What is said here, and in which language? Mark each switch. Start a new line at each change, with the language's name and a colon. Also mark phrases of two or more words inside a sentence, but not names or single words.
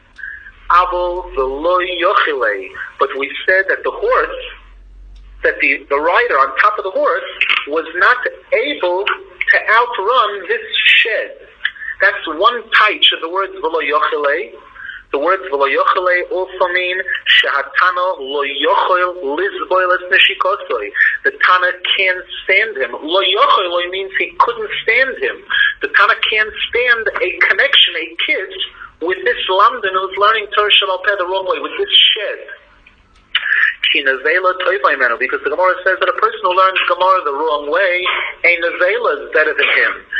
English: But we said that the horse, that the rider on top of the horse was not able to outrun this shed. That's one taich of the words
Hebrew: ולא יכלה.
English: The words
Hebrew: ולא יכלה
English: also mean
Hebrew: שהתנא לא יכול לסבול את נשיקתו.
English: The Tana can't stand him.
Hebrew: לא יכול
English: means he couldn't stand him. The Tana can't stand a connection, a kiss, with this lamdan who's learning
Hebrew: תורה שבעל פה
English: the wrong way, with this shed. Because the Gemara says that a person who learns Gemara the wrong way, a nevela is better than him.